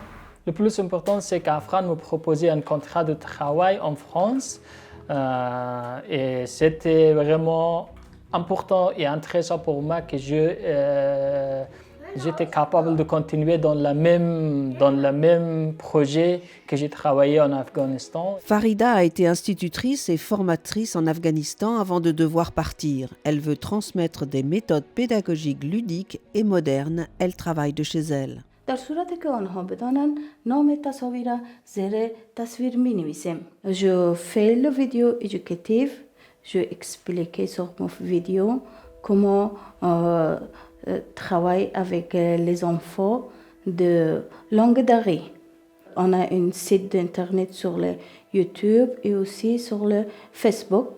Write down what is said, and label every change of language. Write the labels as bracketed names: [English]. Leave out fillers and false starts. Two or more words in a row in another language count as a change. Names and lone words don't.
[French] Le plus important, c'est qu'Afran me proposait un contrat de travail en France et c'était vraiment important et intéressant pour moi que j'étais capable de continuer dans le même projet que j'ai travaillé en Afghanistan. Farida a été institutrice et formatrice en Afghanistan avant de devoir partir. Elle veut transmettre des méthodes pédagogiques ludiques et modernes. Elle travaille de chez elle. [Persian] در صورتی که آنها بدانند نام تصاویر زیر تصویر می نویسیم. [French] Je fais le vidéo éducative. Je explique sur mon vidéo comment travailler avec les enfants de longue durée. On a un site d'internet sur le YouTube et aussi sur le Facebook.